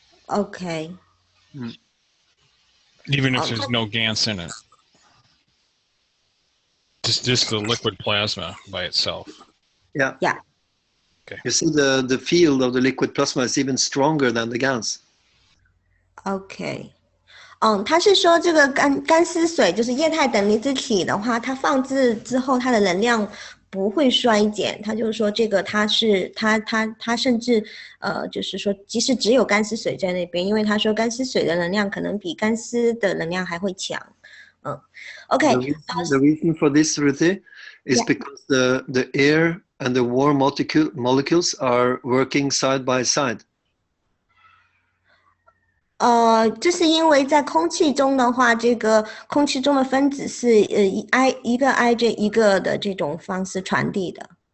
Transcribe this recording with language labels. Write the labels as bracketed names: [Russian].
[English] Okay. Even if there's no GaNs in it. Just the liquid plasma by itself. Yeah. Yeah. Okay. You see the field of the liquid plasma is even stronger than the GaNs. [Chinese] OK， 他是说这个干湿水就是液态等离子体的话，它放置之后，它的能量不会衰减。他就是说这个它甚至就是说即使只有干湿水在那边，因为他说干湿水的能量可能比干湿的能量还会强。 [English] OK。 The reason for this, Ruthie, is because the air and the warm molecules are working side by side. [Chinese] 这是因为在空气中的话，这个空气中的分子是一个挨着一个的这种方式传递的。